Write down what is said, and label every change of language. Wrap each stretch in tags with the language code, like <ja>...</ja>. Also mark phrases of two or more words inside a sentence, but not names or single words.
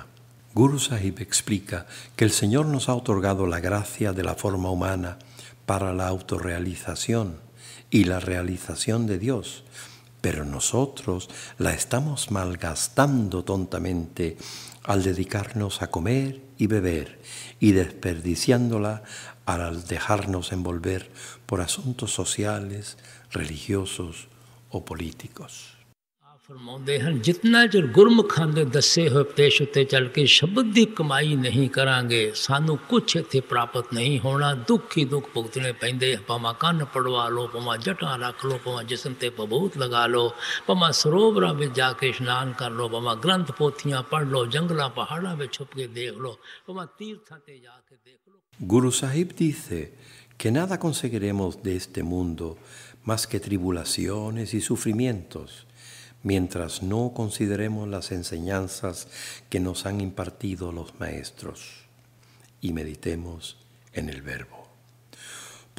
<es>Guru Sahib explica que el Señor nos ha otorgado la gracia de la forma humana para la autorrealización y la realización de Dios, pero nosotros la estamos malgastando tontamente al dedicarnos a comer y beber y desperdiciándola al dejarnos envolver por asuntos sociales, religiosos o políticos.</es> <pa>ਫਰਮਾਤੇ ਹੈਂ ਜਿਤਨਾ ਚਰ ਗੁਰਮੁਖਾਂ ਦੇ ਦਸੇ ਹੋਏ ਉਪਦੇਸ਼ ਉੱਤੇ ਚੱਲ ਕੇ ਸ਼ਬਦ ਕੀ ਕਮਾਈ ਨਹੀਂ ਕਰਾਂਗੇ ਸਾਨੂੰ ਕੁਝ ਇੱਥੇ ਪ੍ਰਾਪਤ ਨਹੀਂ ਹੋਣਾ ਦੁੱਖ ਹੀ ਦੁੱਖ ਭੁਗਤਣੇ ਪੈਂਦੇ ਭਾਵਾਂ ਕੰਨ ਪੜਵਾ ਲੋ ਭਾਵਾਂ ਜਟਾਂ ਰੱਖ ਲੋ ਭਾਵਾਂ ਜਿਸਮ ਤੇ ਭਭੂਤ ਲਗਾ ਲੋ ਭਾਵਾਂ ਸਰੋਵਰਾਂ ਵਿੱਚ ਜਾਕੇ ਇਸ਼ਨਾਨ ਕਰ ਲੋ ਭਾਵਾਂ ਗ੍ਰੰਥ ਪੋਥੀਆਂ ਪੜ੍ਹ ਲੋ ਜੰਗਲਾਂ ਪਹਾੜਾਂ ਵਿੱਚ ਛੁਪ ਕੇ ਦੇਖ ਲੋ ਭਾਵਾਂ ਤੀਰਥਾਂ ਤੇ ਜਾਕੇ ਦੇਖ ਲੋ.</pa> <es>Guru Sahib dice que nada conseguiremos de este mundo más que tribulaciones y sufrimientos, mientras no consideremos las enseñanzas que nos han impartido los maestros y meditemos en el verbo.</es>